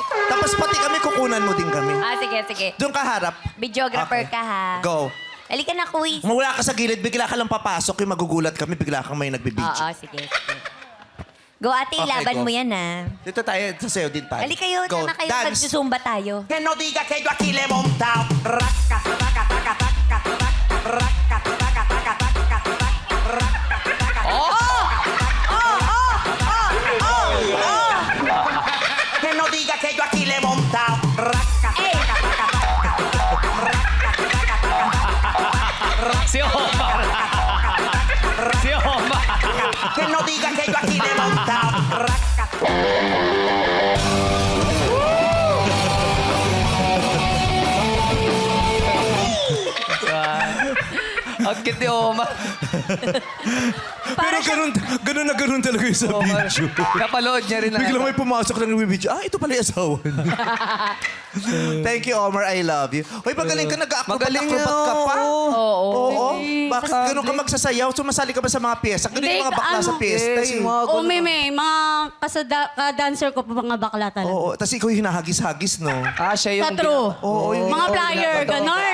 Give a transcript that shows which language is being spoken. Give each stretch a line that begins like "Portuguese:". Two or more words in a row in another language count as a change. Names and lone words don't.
Filipino: Tapos pati kami, kukunan mo din kami. Sige. Doon ka harap. Videographer Okay. ka, ha? Go. Halika na, quiz. Mawala ka sa gilid, bigla ka lang papasok, yung magugulat kami, bigla kang may nagbibidyo. Oo, sige. Go, ate, Okay, ilaban go. mo yan, ha? Dito tayo, sasayaw din tayo. Halika yun, Go. na kayo, Dance. magsusumba tayo.
Spanish: Que no diga que yo aquí le he montado. Que no diga que yo aquí le he montado.
Filipino: Si Omar. Si Omar.
Spanish: Que no diga que yo aquí le he montado.
Filipino: Ang cute ni Omar. Pero ganun talaga yung sa Omar. video. Napalood niya rin na. Biglang may pumasok lang yung video. Ito pala yung asawa niya.
English: Thank you, Omar. I love you.
Filipino: Hoy, magaling ka. Nag-acrobat ka pa. Oo. Bakit ganun ka magsasayaw? Sumasali ka ba sa mga piyesta? Ganun yung mga bakla sa piyesta eh. O, may mga ka-dancer ko po mga bakla talaga. Oo. Tapos ikaw yung hinahagis-hagis, no? Siya Sa true. Oo, yung Mga flyer, ganon.